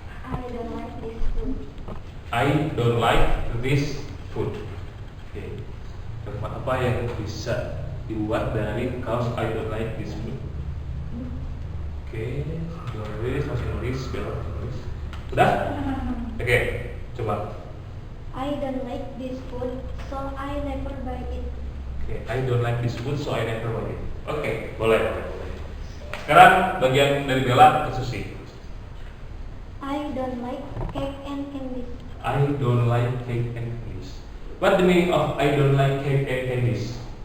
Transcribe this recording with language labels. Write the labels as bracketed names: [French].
[English] I don't like this food. I don't like this food. [Indonesian] Oke, kalimat apa yang bisa dibuat dari kaos [English] I don't like this food? [Indonesian] Oke, masih nulis, Bella masih nulis. Udah? Oke, coba. [English] I don't like this food, so I never buy it. Oke, I don't like this food, so I never buy it. [Indonesian] Oke, boleh. Sekarang bagian dari Bella ke Susi. [English] I don't like cake and candies. I don't like cake and candies. What the meaning of I don't like cake and candies?